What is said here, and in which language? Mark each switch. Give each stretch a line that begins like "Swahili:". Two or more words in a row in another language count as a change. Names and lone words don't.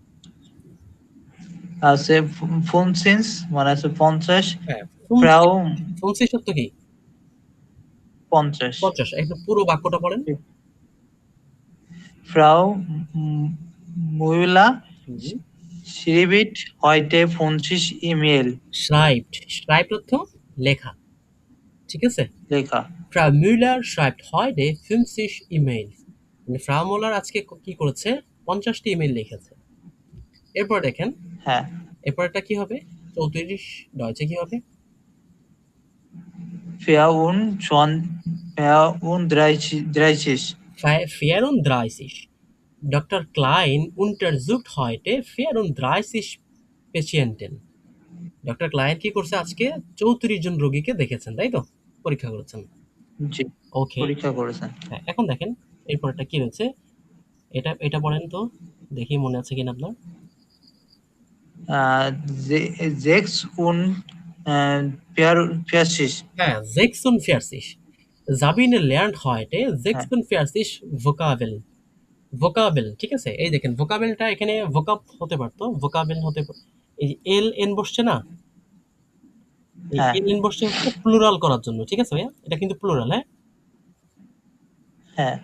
Bangla: আছে ফুনসিন্স মানে আছে 50, হ্যাঁ, ফ্রাউ ফোনসি সত্য কি 50, 50, একটু পুরো বাক্যটা পড়েন। ফ্রাউ মুইলা হুম।
German: schreibt heute 50 ইমেল। schreibt, schreibt
Bangla: অর্থ লেখা, ঠিক আছে? লেখা।
German: Frau Müller schreibt heute 50 E-Mails।
Bangla: মানে ফ্রাউ মুলার আজকে কি করেছে, 50টি ইমেল লিখেছে। এরপর দেখেন হ্যাঁ, এরপরটা কি হবে, 34 ডয়চে কি হবে? 34,
German: 34। Dr. Klein untersucht heute 34 Patienten।
Bangla: ডক্টর ক্লায়েন্ট কি করছে, আজকে 34 জন রোগীকে দেখেছেন, তাই তো? পরীক্ষা করেছেন। জি, ওকে, পরীক্ষা করেছেন। হ্যাঁ, এখন দেখেন এরপরটা কি রয়েছে, এটা এটা পড়েন তো, দেখি মনে আছে কিনা আপনার।
German: Sechs und 40, হ্যাঁ, 46। Sabine lernt heute
Bangla: হ্যাঁ, 46 Vokabeln। ভোকাবেল, ঠিক আছে? এই দেখেন ভোকাবেলটা এখানে ভোকাব হতে পারতো, ভোকাবেল হতে এই যে এল এন বসছে না, এই হ্যাঁ, এল এন বসছে হচ্ছে প্লুরাল করার জন্য, ঠিক আছে ভাইয়া? এটা কিন্তু প্লুরাল, হ্যাঁ। হ্যাঁ,